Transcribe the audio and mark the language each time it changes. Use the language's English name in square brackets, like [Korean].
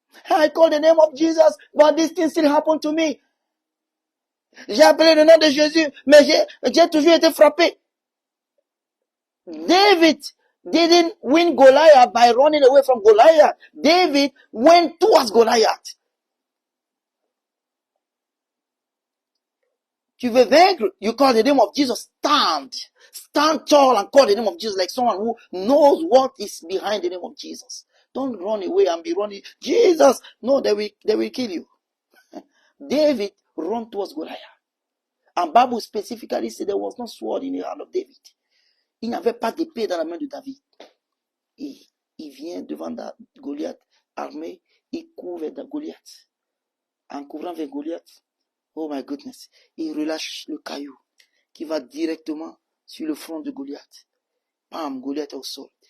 [English] I call the name of Jesus, but this thing still happened to me. [French] J'ai appelé le nom de Jésus, mais j'ai toujours été frappé. [English] David didn't win Goliath by running away from Goliath. David went towards Goliath. [French] Tu veux vaincre, [English] you call the name of Jesus. Stand tall and call the name of Jesus like someone who knows what is behind the name of Jesus. Don't run away and be running. Jesus, no, they will kill you. David ran towards Goliath. And Bible specifically said there was no sword in the hand of David. [French] Il n'y avait pas d'épée dans la main de David. Et il vient devant Goliath armé, il court vers Goliath. En courant vers Goliath, [English] oh my goodness, [French] il relâche le caillou qui va directement sur le front de Goliath. Bam, Goliath est au sol.